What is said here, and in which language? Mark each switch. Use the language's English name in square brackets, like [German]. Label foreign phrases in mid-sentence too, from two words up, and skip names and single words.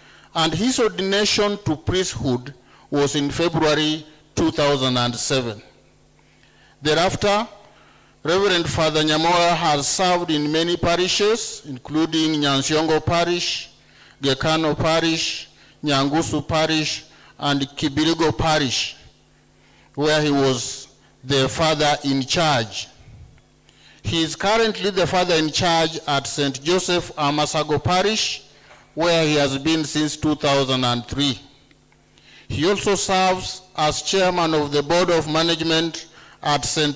[English] and his ordination to priesthood was in February 2007. Thereafter, Reverend Father Nyamora has served in many parishes, including Nyansiongo Parish, Gekano Parish, Nyangusu Parish, and Kibirigo Parish, where he was the father in charge. He is currently the father in charge at St. Joseph Amasago Parish, where he has been since 2003. He also serves as chairman of the Board of Management at St.